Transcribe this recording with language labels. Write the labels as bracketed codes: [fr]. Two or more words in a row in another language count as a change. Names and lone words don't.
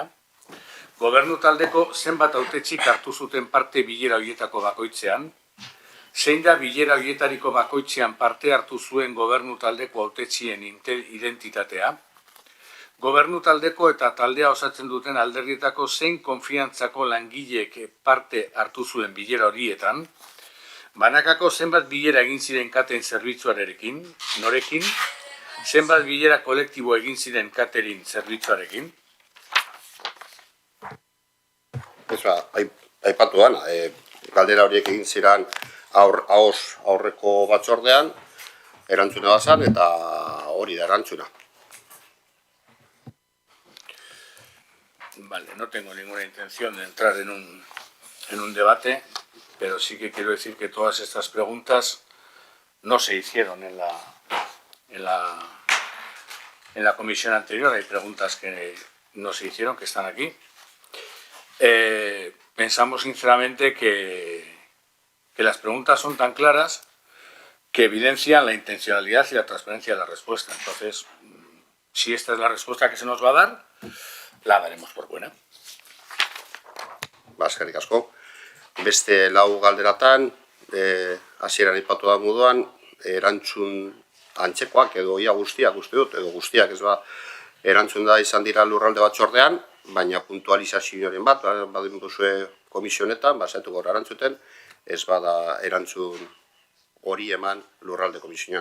[eu] gobernu taldeko zenbat hautetxik hartu zuten parte bilera horietako bakoitzean, zein da bilera horietariko bakoitzean parte hartu zuen gobernu taldeko hautetxien identitatea, gobernu taldeko eta taldea osatzen duten alderdietako zein konfiantzako langileek parte hartu zuen bilera horietan, banakako zenbat bilera egin ziren catering zerbitzuarekin, norekin, zenbat bilera kolektibo egin ziren catering zerbitzuarekin. Aipatu dana, galdera horiek egin ziren aurreko batzordean, erantzuna bazan eta hori da erantzuna. [es] Vale, no tengo ninguna intención de entrar en un debate, pero sí que quiero decir que todas estas preguntas no se hicieron en la comisión anterior. Hay preguntas que no se hicieron, que están aquí. Pensamos sinceramente que las preguntas son tan claras que evidencian la intencionalidad y la transparencia de la respuesta. Entonces, si esta es la respuesta que se nos va a dar, la daremos por buena. [eu] Eskerrik asko. Beste 4 galderatan, hasieran aipatu da moduan, erantzun antzekoak edo ia guztiak uste dut, edo guztiak ez erantzun da izan dira lurralde batzordean, baina puntualizazioaren bat, badin duzue komisionetan, saiatuko gara erantzuten, ez bada erantzun hori eman lurralde komisioan.